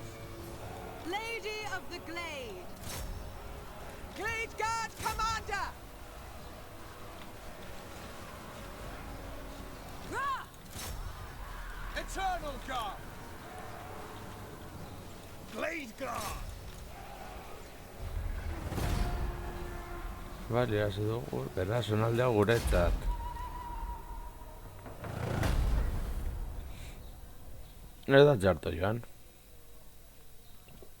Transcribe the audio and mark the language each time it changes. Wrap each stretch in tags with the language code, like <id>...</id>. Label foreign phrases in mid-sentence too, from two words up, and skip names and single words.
<en>Lady of the Glade! Glade Guard Commander! Rah! Eternal Guard! Glade Guard!</en> <eu>Bale, hasi dugu, bera, zonaldea guretzat. Ez da txarto joan.</eu>